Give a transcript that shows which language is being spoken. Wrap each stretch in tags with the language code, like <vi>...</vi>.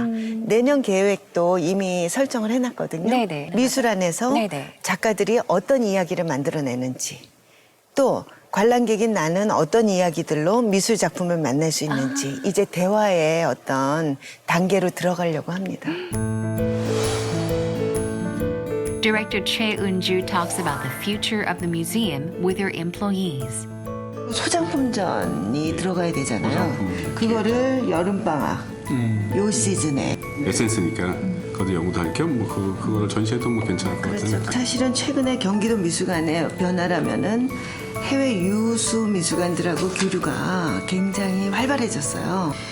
<ko>내년 계획도 이미 설정을 해놨거든요. 네네. 미술 안에서 네네. 작가들이 어떤 이야기를 만들어내는지, 또 관람객인 나는 어떤 이야기들로 미술 작품을 만날 수 있는지 이제 대화의 어떤 단계로 들어가려고 합니다.</ko> <en>Director Choi Eun-ju talks about the future of the museum with her employees.</en> <ko>소장품전이 들어가야 되잖아요. 그거를 여름방학 요 시즌에 에센스니까 그것도 연구도 할 겸 뭐 그걸 전시해도 뭐 괜찮을 것 같은 생각. 사실은 최근에 경기도 미술관의 변화라면은 해외 유수 미술관들하고 교류가 굉장히 활발해졌어요.</ko>